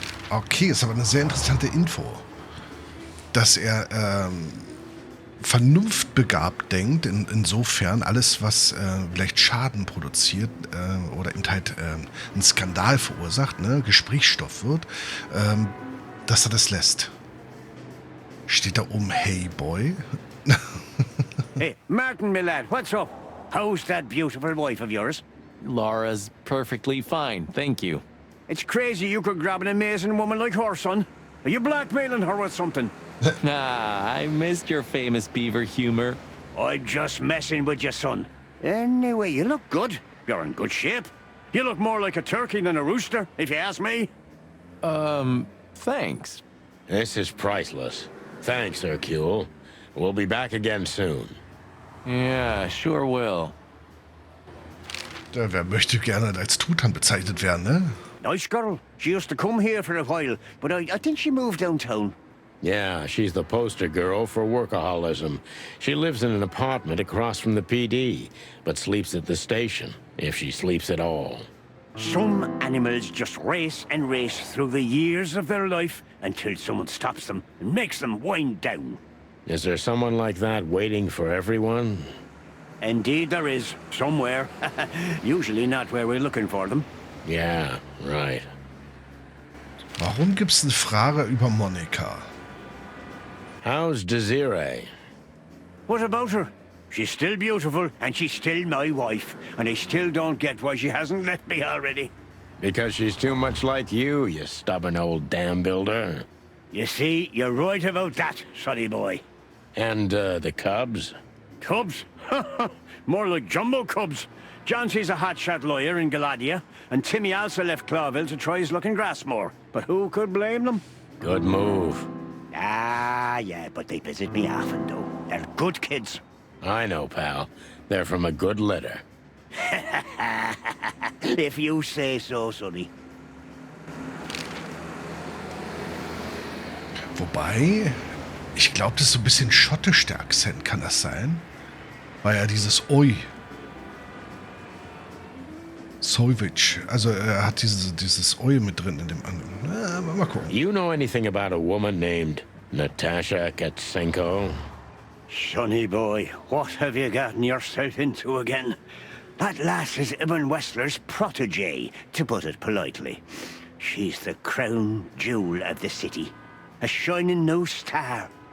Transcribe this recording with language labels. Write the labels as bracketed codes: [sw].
[de] Okay, ist aber eine sehr interessante Info. Dass er vernunftbegabt denkt, insofern alles, was vielleicht Schaden produziert oder eben halt einen Skandal verursacht, ne, Gesprächsstoff wird, dass er das lässt. Steht da oben, [en] hey boy? Hey, Martin, my lad, what's up? How's that beautiful wife of yours? Laura's perfectly fine, thank you. It's crazy you could grab an amazing woman like her, son. Are you blackmailing her with something? I missed your famous beaver humor. I'm just messing with you, son. Anyway, you look good. You're in good shape. You look more like a turkey than a rooster, if you ask me. Thanks. This is priceless. Thanks, Hercule. We'll be back again soon. Yeah, sure will. [de] Ja, wer möchte gerne als Truthahn bezeichnet werden, ne? [en] Nice girl. She used to come here for a while, but I think she moved downtown. Yeah, she's the poster girl for workaholism. She lives in an apartment across from the PD, but sleeps at the station, if she sleeps at all. Some animals just race and race through the years of their life until someone stops them and makes them wind down. Is there someone like that waiting for everyone? Indeed there is, somewhere. Usually not where we're looking for them. Yeah, right. [de] Warum gibt's eine Frage über Monika? [en] How's Desiree? What about her? She's still beautiful, and she's still my wife, and I still don't get why she hasn't left me already. Because she's too much like you stubborn old dam builder. You see, you're right about that, sonny boy. And, the cubs? Cubs? More like jumbo cubs. Johnson's a hotshot lawyer in Galadia, and Timmy also left Clawville to try his luck in Grassmore. But who could blame them? Good move. Ah, yeah, but they visit me often, though. They're good kids. I know, pal. They're from a good litter. If you say so, sonny. [de] Wobei, ich glaube, das ist so ein bisschen schottisch, der Akzent. Kann das sein? War ja dieses Oi. Sojvic. Also er hat dieses Oi mit drin in dem anderen. Mal gucken. [en] You know anything about a woman named Natasha Katsenko? Sonny boy, what have you gotten yourself into again? That lass is Ibn Wessler's protégé, to put it politely. She's the crown jewel of the city. A shining new star.